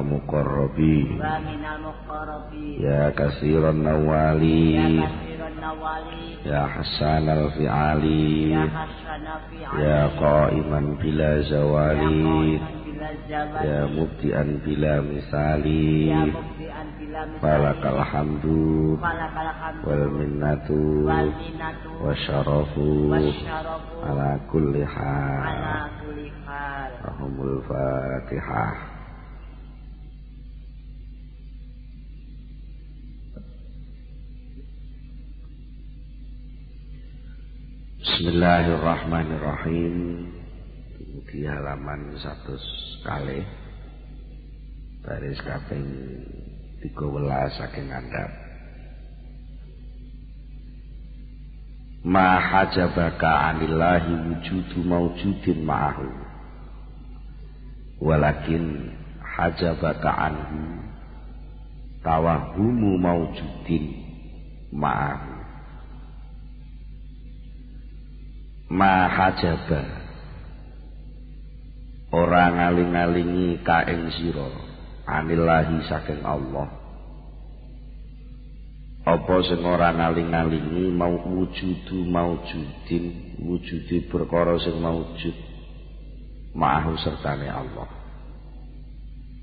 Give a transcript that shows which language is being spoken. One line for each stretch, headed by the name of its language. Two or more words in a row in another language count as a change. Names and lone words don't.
Arabic: مقربين يا كثير النوال يا حسن الفعال يا قائما بلا زوال يا مبدعا بلا مثال فلك الحمد والمنة والشرف على كل حال. لهم الفاتحة. Bismillahirrahmanirrahim.
Indonesian: Di halaman
Javanese: 100 kali baris kaping 13 saking andhap.
Arabic: ما حجبك عن الله وجود موجود معه ولكن حجبك عنه توهم موجود معه. ما حجب
Javanese: ora ngaling-alingi ka ing sira anillahi saking Allah. Apa sing ora ngaling-alingi mau
Arabic: وجود موجود
Javanese: wujude perkara sing maujud ma'ahu sertane Allah.